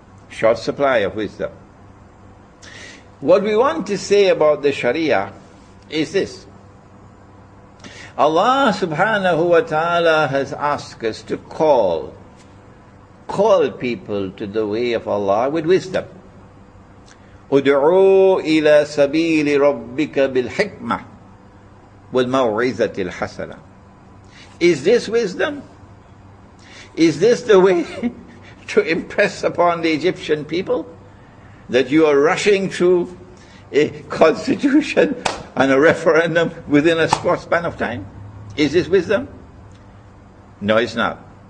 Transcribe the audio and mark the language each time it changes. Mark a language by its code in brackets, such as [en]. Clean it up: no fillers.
[en] Short supply of wisdom. What we want to say about the Sharia is this. Allah subhanahu wa ta'ala has asked us to call people to the way of Allah with wisdom. [ar] ادعو إلى سبيل ربك بالحكمة والموعظة الحسنة. [en] Is this wisdom? Is this the way to impress upon the Egyptian people? That you are rushing through a constitution and a referendum within a short span of time? Is this wisdom? No, it's not.